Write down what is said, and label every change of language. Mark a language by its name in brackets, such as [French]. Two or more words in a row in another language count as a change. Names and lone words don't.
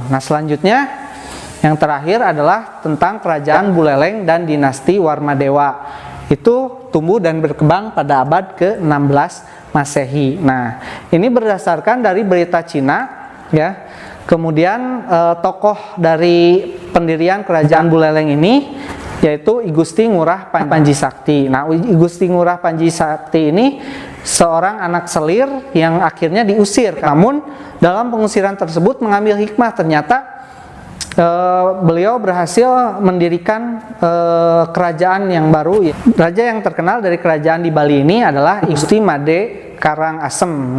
[Indonesian] Nah, selanjutnya yang terakhir adalah tentang kerajaan Buleleng dan dinasti Warmadewa. Itu tumbuh dan berkembang pada abad ke-16 Masehi. Nah, ini berdasarkan dari berita Cina, ya. Kemudian tokoh dari pendirian kerajaan Buleleng ini yaitu I Gusti Ngurah Panji Sakti. Nah, I Gusti Ngurah Panji Sakti ini seorang anak selir yang akhirnya diusir. Namun dalam pengusiran tersebut mengambil hikmah, ternyata beliau berhasil mendirikan kerajaan yang baru. Raja yang terkenal dari kerajaan di Bali ini adalah I Gusti Made Karangasem.